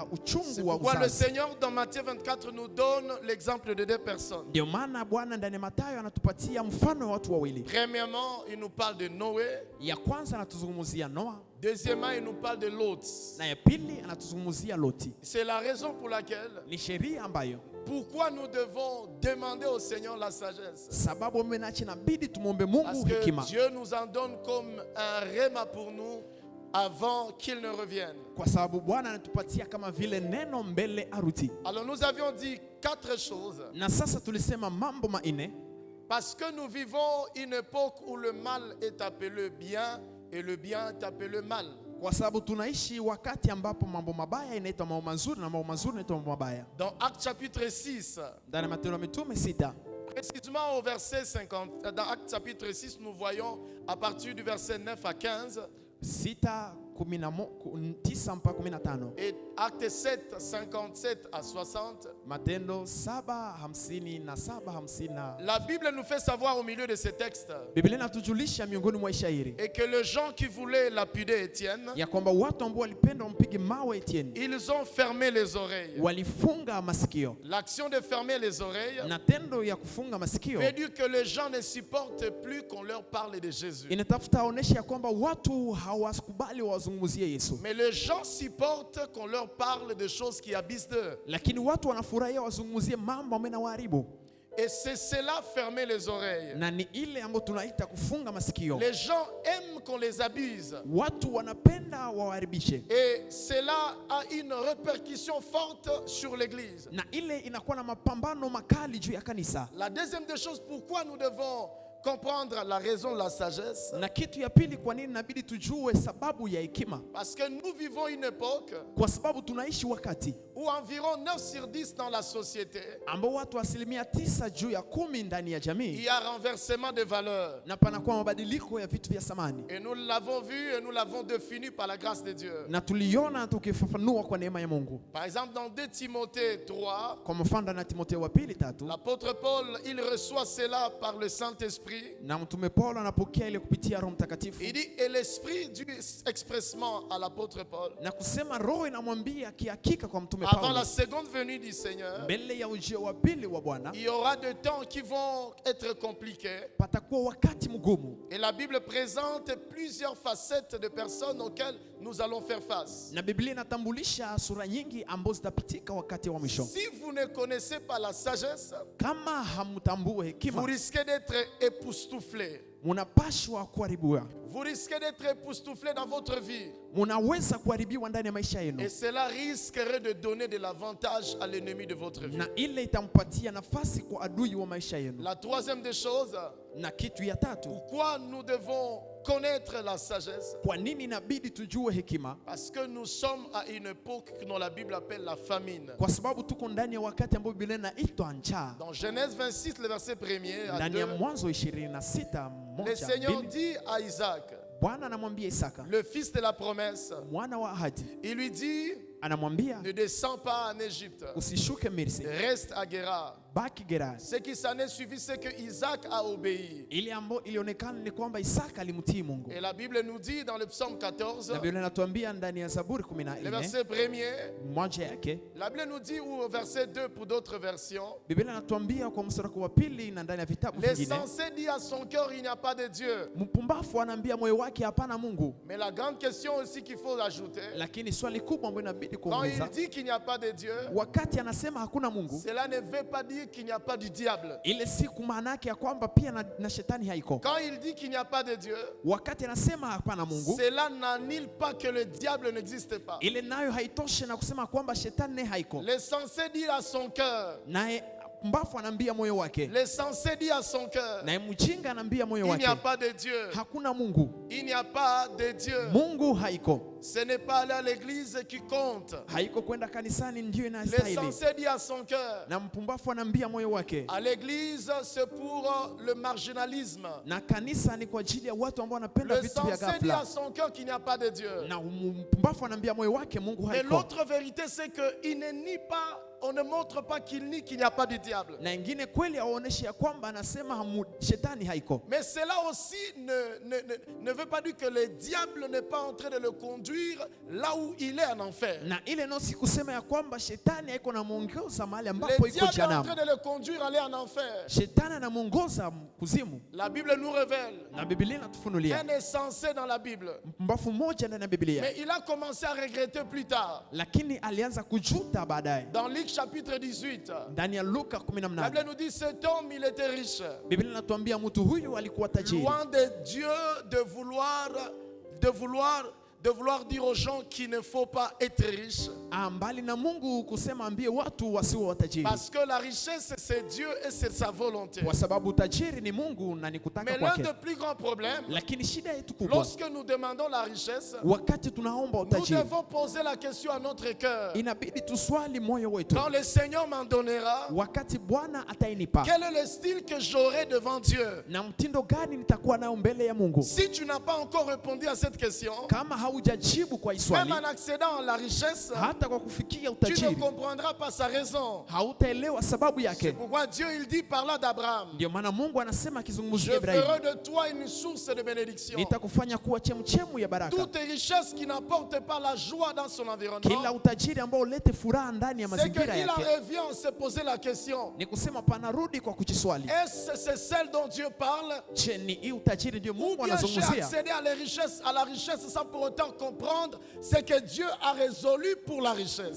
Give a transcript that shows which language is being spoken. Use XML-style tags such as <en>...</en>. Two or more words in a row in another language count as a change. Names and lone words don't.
<fr>C'est</fr> <sw>uchungu wa</sw> <fr>pourquoi le</fr> <sw>uzazi.</sw> <fr>Seigneur dans Matthieu 24 nous donne l'exemple de deux personnes.</fr> <sw>Ndio maana Bwana ndani ya Mathayo anatupatia mfano wa watu wawili.</sw> <fr>Premièrement, il nous parle de Noé.</fr> <sw>Ya kwanza anatuzungumzia Noa,</sw> <fr>Deuxièmement, il nous parle de Lot.</fr> <sw>na ya pili anatuzungumzia Loti.</sw> <fr>C'est la raison pour laquelle,</fr> <sw>Ni sheria ambayo</sw> <fr>pourquoi nous devons demander au Seigneur la sagesse.</fr> <sw>sababu mmenachi inabidi tumwombe</sw> <fr>Parce</fr> <sw>Mungu</sw> <fr>que</fr> <sw>hekima.</sw> <fr>Dieu nous en donne comme un rhéma pour nous avant qu'il ne revienne.</fr> <sw>Kwa sababu Bwana anatupatia kama vile neno mbele arudi.</sw> <fr>Alors nous avions dit 4 choses</fr> <sw>Na sasa tulisema mambo manne</sw> <fr>Parce que nous vivons une époque où le mal est appelé bien et le bien est appelé mal.</fr> <sw>Kwa sababu tunaishi wakati ambapo mambo mabaya inaitwa mambo mazuri na mambo mazuri inaitwa mambo mabaya.</sw> <fr>Dans Actes chapitre 6,</fr> <sw>Ndani ya Matendo ya Mitume 6,</sw> <fr>précisément au verset 50, dans Actes chapitre 6, nous voyons à partir du verset 9 à 15,</fr> <sw>6:9 mpaka 15.</sw> <fr>et Actes 7, 57 à 60.</fr> <sw>Matendo 7:57-50.</sw> <fr>La Bible nous fait savoir au milieu de ces textes</fr> <sw>Biblia inatujulisha miongoni mwa shairi</sw> <fr>et que les gens qui voulaient lapider Étienne,</fr> <sw>ya kwamba watu ambao walipenda wampige mawe Etienne</sw> <fr>ils ont fermé les oreilles.</fr> <sw>walifunga masikio.</sw> <fr>L'action de fermer les oreilles</fr> <sw>Na tendo ya kufunga masikio</sw> <fr>veut dire que les gens ne supportent plus qu'on leur parle de Jésus.</fr> <sw>inatafuta onesha ya kwamba watu hawakubali wazungumzie Yesu,</sw> <fr>Mais les gens supportent qu'on leur parle de choses qui abaissent d'eux.</fr> <sw>lakini watu wanafurahia wazungumzie mambo ambayo yanawaharibu.</sw> <fr>Et c'est cela, fermer les oreilles.</fr> <sw>Na ni ile ambayo tunaita kufunga masikio.</sw> <fr>Les gens aiment qu'on les abuse.</fr> <sw>Watu wanapenda waharibishe,</sw> <fr>Et cela a une répercussion forte sur l'église.</fr> <sw>na ile inakuwa na mapambano makali juu ya kanisa.</sw> <fr>La deuxième des choses, pourquoi nous devons comprendre la raison de la sagesse,</fr> <sw>Na kitu ya pili, kwa nini inabidi tujue sababu ya hekima?</sw> <fr>parce que nous vivons une époque</fr> <sw>Kwa sababu tunaishi wakati</sw> <fr>où environ 9 sur 10 dans la société,</fr> <sw>ambao watu 9 juu ya 10 ndani ya</sw> <fr>il</fr> <sw>jamii,</sw> <fr>y a renversement de valeurs.</fr> <sw>na panakuwa mabadiliko ya vitu vya samani,</sw> <fr>Et nous l'avons vu et nous l'avons défini par la grâce de Dieu.</fr> <sw>na tuliona tukifafanua kwa neema ya Mungu.</sw> <fr>Par exemple, dans 2 Timothée 3,</fr> <sw>Kwa mfano na Timotheo wa pili 3,</sw> <fr>l'apôtre Paul, il reçoit cela par le Saint-Esprit.</fr> <sw>na mtume Paulo anapokea ile kupitia Roho Mtakatifu,</sw> <fr>Il dit, et l'Esprit dit expressement à l'apôtre Paul,</fr> <sw>na kusema Roho inamwambia kihakika kwa mtume</sw> <fr>avant</fr> <sw>Paulo,</sw> <fr>la seconde venue du Seigneur,</fr> <sw>mbele ya ujio wa pili wa Bwana</sw> <fr>il y aura des temps qui vont être compliqués.</fr> <sw>patakuwa wakati mgumu.</sw> <fr>Et la Bible présente plusieurs facettes de personnes auxquelles nous allons faire face.</fr> <sw>Na Biblia inatambulisha sura nyingi ambazo zitapitika wakati wa mwisho.</sw> <fr>Si vous ne connaissez pas la sagesse,</fr> <sw>Kama hamtambue</sw> <fr>vous</fr> <sw>hekima,</sw> <fr>risquez d'être époustouflé.</fr> <sw>munapashwa kuharibiwa,</sw> <fr>Vous risquez d'être époustouflé dans votre vie.</fr> <sw>munaweza kuharibiwa ndani ya maisha yenu,</sw> <fr>Et cela risquerait de donner de l'avantage à l'ennemi de votre vie.</fr> <sw>na ile itampatia nafasi kwa adui wa maisha yenu.</sw> <fr>La troisième des choses,</fr> <sw>Na kitu ya tatu,</sw> <fr>pourquoi nous devons connaître la sagesse?</fr> <sw>kwa nini inabidi tujue hekima?</sw> <fr>Parce que nous sommes à une époque que la Bible appelle la famine.</fr> <sw>Kwa sababu tuko ndani ya wakati ambao Biblia inaitwa njaa.</sw> <fr>Dans Genèse 26, le verset 1er à</fr> <sw>Ndani ya</sw> <fr>2,</fr> <sw>Mwanzo 26</sw> <fr>le Seigneur</fr> <sw>1:2,</sw> <fr>dit à Isaac,</fr> <sw>Bwana anamwambia Isaka,</sw> <fr>le fils de la promesse,</fr> <sw>mwana wa ahadi,</sw> <fr>il lui dit,</fr> <sw>anamwambia</sw> <fr>ne descends pas en Égypte,</fr> <sw>usishuke Misri,</sw> <fr>reste à Guérar.</fr> <sw>baki Gerari.</sw> <fr>Ce qui s'en est suivi, c'est que Isaac a obéi.</fr> <sw>Ile ambayo ilionekana ni kwamba Isaka alimtii Mungu.</sw> <fr>Et la Bible nous dit dans le psaume 14,</fr> <sw>Na Biblia inatuambia ndani ya Zaburi</sw> <fr>le</fr> <sw>14</sw> <fr>verset 1er,</fr> <sw>moja yake,</sw> <fr>la Bible nous dit, ou au verset 2 pour d'autres versions,</fr> <sw>Biblia inatuambia kwa mstari wa pili na ndani ya vitabu vingine,</sw> <fr>l'insensé dit à son cœur, il n'y a pas de Dieu.</fr> <sw>mpumbafu anaambia moyo wake hapana Mungu.</sw> <fr>Mais la grande question aussi qu'il faut ajouter,</fr> <sw>Lakini swali kubwa ambalo inabidi</sw> <fr>quand il</fr> <sw>kuuliza,</sw> <fr>dit qu'il n'y a pas de Dieu,</fr> <sw>wakati anasema hakuna Mungu,</sw> <fr>cela ne veut pas dire qu'il n'y a pas du diable.</fr> <sw>ile siku maana yake ya kwamba pia na shetani haiko.</sw> <fr>Quand il dit qu'il n'y a pas de Dieu,</fr> <sw>Wakati anasema hapana Mungu,</sw> <fr>cela n'annule pas que le diable n'existe pas.</fr> <sw>ile nayo haitoshe na kusema kwamba shetani haiko.</sw> <fr>L'insensé dit à son cœur,</fr> <sw>Naye mbafu anaambia moyo wake,</sw> <fr>l'insensé dit à son cœur,</fr> <sw>naye mjinga anaambia moyo</sw> <fr>il n'y a</fr> <sw>wake,</sw> <fr>pas de Dieu.</fr> <sw>hakuna Mungu.</sw> <fr>Il n'y a pas de Dieu.</fr> <sw>Mungu haiko.</sw> <fr>Ce n'est pas aller à l'église qui compte.</fr> <sw>Haiko kwenda kanisani ndio inastahili.</sw> <fr>L'insensé dit à son cœur,</fr> <sw>Na mpumbafu anaambia moyo wake,</sw> <fr>à l'église c'est pour le marginalisme.</fr> <sw>na kanisa ni kwa ajili ya watu ambao wanapenda</sw> <fr>Le</fr> <sw>vitu vya</sw> <fr>sensé dit à</fr> <sw>ghafla.</sw> <fr>son cœur qu'il n'y a pas de Dieu.</fr> <sw>Na mpumbafu anaambia moyo wake Mungu</sw> <fr>Mais</fr> <sw>haiko.</sw> <fr>l'autre vérité c'est qu'il ne nie pas, on ne montre pas qu'il nie qu'il n'y a pas de diable.</fr> <sw>Na ingine kweli aoneshe ya kwamba anasema shetani haiko.</sw> <fr>Mais cela aussi ne veut pas dire que le diable n'est pas en train de le conduire là où il est en enfer.</fr> <sw>Na ile no si kusema ya kwamba shetani haiko na muongoza mahali</sw> <fr>Le</fr> <sw>ambapo iko</sw> <fr>diable est en</fr> <sw>jehanamu.</sw> <fr>train de le conduire aller en enfer.</fr> <sw>Shetani anamuongoza kuzimu.</sw> <fr>La Bible nous révèle</fr> <sw>Na Biblia inatufunulia</sw> <fr>un insensé dans la Bible.</fr> <sw>mpumbafu mmoja ndani ya Biblia,</sw> <fr>Mais il a commencé à regretter plus tard.</fr> <sw>lakini alianza kujuta baadaye.</sw> <fr>Dans Luc chapitre 18,</fr> <sw>Ndani ya Luka</sw> <fr>la</fr> <sw>18</sw> <fr>Bible nous dit cet homme il était riche.</fr> <sw>Biblia inatuambia mtu huyu alikuwa tajiri.</sw> <fr>Loin de Dieu de vouloir de vouloir dire aux gens qu'il ne faut pas être riche.</fr> <sw>Mbali na Mungu kusema ambie watu wasiwe watajiri.</sw> <fr>Parce que la richesse, c'est Dieu et c'est sa volonté.</fr> <sw>Kwa sababu utajiri ni Mungu na ni kutaka</sw> <fr>Mais l'un</fr> <sw>kwake.</sw> <fr>des plus grands problèmes,</fr> <sw>Lakini shida yetu kubwa,</sw> <fr>lorsque nous demandons la richesse,</fr> <sw>wakati tunaomba</sw> <fr>nous</fr> <sw>utajiri,</sw> <fr>devons poser la question à notre cœur.</fr> <sw>inabidi tuswali moyo wetu.</sw> <fr>Quand le Seigneur m'en donnera,</fr> <sw>Wakati Bwana atainipa,</sw> <fr>quel est le style que j'aurai devant Dieu?</fr> <sw>na mtindo gani nitakuwa nao mbele ya Mungu?</sw> <fr>Si tu n'as pas encore répondu à cette question,</fr> <sw>Kama haujajibu kwa</sw> <fr>même</fr> <sw>swali,</sw> <fr>en accédant à la richesse,</fr> <sw>hata kwa kufikia</sw> <fr>tu ne</fr> <sw>utajiri,</sw> <fr>comprendras pas sa raison.</fr> <sw>hautaelewa sababu</sw> <fr>C'est</fr> <sw>yake.</sw> <fr>pourquoi Dieu il dit par là d'Abraham,</fr> <sw>Ndio maana Mungu anasema</sw> <fr>je</fr> <sw>akizungumzia Ibrahimu,</sw> <fr>ferai de toi une source de bénédiction.</fr> <sw>nitakufanya kuwa chemchemu ya baraka.</sw> <fr>Toute richesse qui n'apporte pas la joie dans son</fr> <sw>Kila</sw> <fr>environnement,</fr> <sw>utajiri ambao ulete furaha ndani ya</sw> <fr>c'est</fr> <sw>mazingira</sw> <fr>qu'il en</fr> <sw>yake,</sw> <fr>revient à se poser la question,</fr> <sw>ni kusema panarudi kwa kujiswali,</sw> <fr>est-ce que c'est celle dont Dieu parle?</fr> <sw>je, ni hii utajiri ndio</sw> <fr>Ou</fr> <sw>Mungu</sw> <fr>bien j'ai</fr> <sw>anazungumzia,</sw> <fr>accédé à la richesse sans pour autant comprendre ce que Dieu a résolu pour la richesse.</fr>